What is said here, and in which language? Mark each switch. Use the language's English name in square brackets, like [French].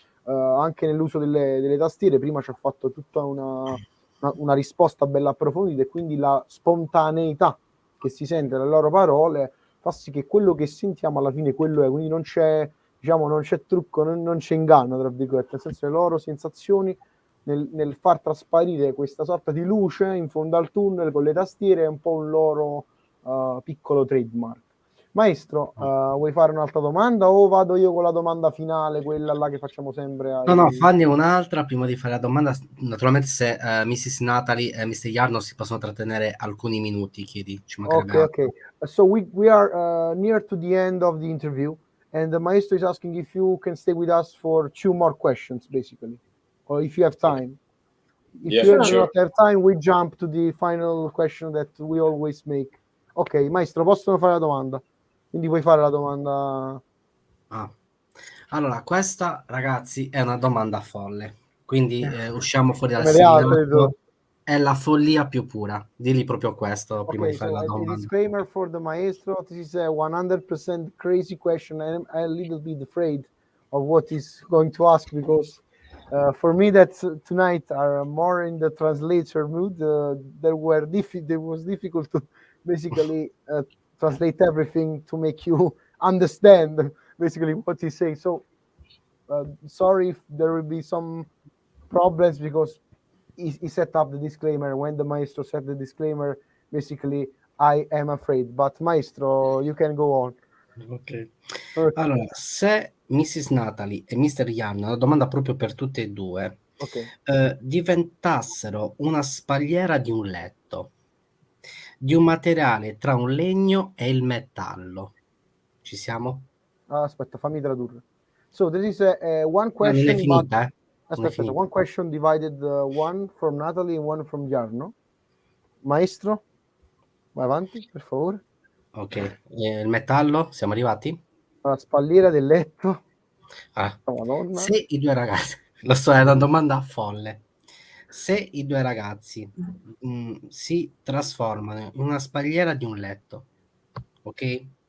[Italian] anche nell'uso delle tastiere prima ci ha fatto tutta una risposta bella approfondita e quindi la spontaneità che si sente dalle loro parole fa sì che quello che sentiamo alla fine quello è, quindi non c'è, diciamo, non c'è trucco, non c'è inganno, tra virgolette, nel senso le loro sensazioni nel far trasparire questa sorta di luce in fondo al tunnel con le tastiere è un po' un loro piccolo trademark. Maestro, vuoi fare un'altra domanda o vado io con la domanda finale, quella là che facciamo sempre No, fanne un'altra prima di fare la domanda. Naturalmente se Mrs. Natalie e Mr. Jarno si possono trattenere alcuni minuti, chiedi, ci mancherebbe altro. Okay. [English] So we are near to the end of the interview and the Maestro is asking if you can stay with us for 2 more questions, basically, or if you have time. If you do not have time, we jump to the final question that we always make. [Italian] Ok, Maestro, possono fare la domanda? Quindi puoi fare la domanda. Allora, questa, ragazzi, è una domanda folle. Quindi usciamo fuori dal Come le altre, simulato. È la follia più pura. Digli proprio questo prima di fare la domanda. [English] A disclaimer for the Maestro. This is a 100% crazy question. I'm a little bit afraid of what he's going to ask because For me, that tonight are more in the translator mood. There was difficult to basically translate everything to make you understand basically what he's saying. So sorry if there will be some problems because he set up the disclaimer. When the maestro set the disclaimer, basically I am afraid. But maestro, you can go on. Ok. Okay. [Italian] Allora, se Mrs. Natalie e Mr. Ian, una domanda proprio per tutte e due, diventassero una spalliera di un letto, di un materiale tra un legno e il metallo, ci siamo? Aspetta, fammi tradurre. [English] So this is one [Italian] Non è [English] question, but [Italian] finita, non è aspetta, finita. [English] one question divided, one from Natalie and one from Jarno. [Italian] Maestro, vai avanti, per favore. Ok, il metallo, siamo arrivati? La spalliera del letto. Ah. Madonna. Se i due ragazzi, lo so, è una domanda folle. Se i due ragazzi si trasformano in una spalliera di un letto, ok?